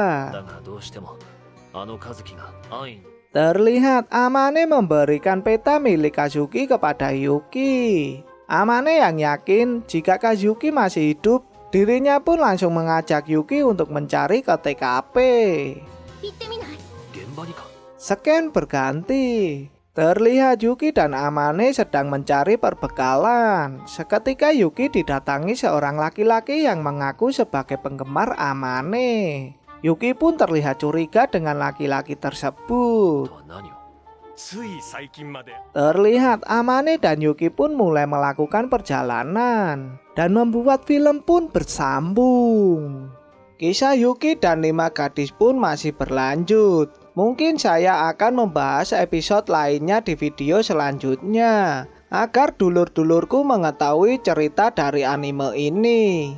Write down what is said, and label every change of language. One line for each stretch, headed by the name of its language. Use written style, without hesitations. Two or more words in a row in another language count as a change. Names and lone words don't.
Indonesian: Terlihat Amane memberikan peta milik Kazuki kepada Yuki. Amane yang yakin jika Kazuki masih hidup, Dirinya pun langsung mengajak Yuki untuk mencari ke TKP.
Japanese: 行ってみない？現場にか。
Indonesian: Scan berganti. Terlihat Yuki dan Amane sedang mencari perbekalan. Seketika Yuki didatangi seorang laki-laki yang mengaku sebagai penggemar Amane. Yuki pun terlihat curiga dengan laki-laki tersebut.
Japanese: とは何を。つい最近まで
Indonesian: Terlihat Amane dan Yuki pun mulai melakukan perjalanan dan membuat film pun bersambung. Kisah Yuki dan 5 gadis pun masih berlanjut. Mungkin saya akan membahas episode lainnya di video selanjutnya agar dulur-dulurku mengetahui cerita dari anime ini.